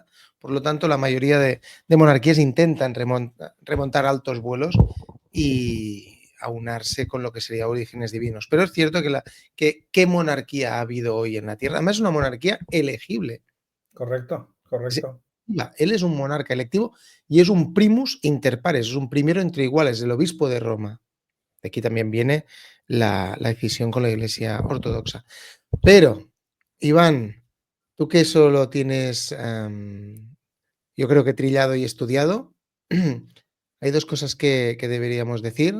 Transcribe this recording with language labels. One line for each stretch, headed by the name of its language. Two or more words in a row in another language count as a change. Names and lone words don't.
Spanish: Por lo tanto, la mayoría de monarquías intentan remontar altos vuelos y aunarse con lo que sería orígenes divinos. Pero es cierto que ¿qué monarquía ha habido hoy en la Tierra? Además, es una monarquía elegible. Correcto. Él es un monarca electivo y es un
Latin: primus inter pares,
Spanish: es un primero entre iguales, el obispo de Roma. De aquí también viene la decisión con la Iglesia ortodoxa. Pero, Iván, tú que eso lo tienes, yo creo que trillado y estudiado, hay dos cosas que deberíamos decir.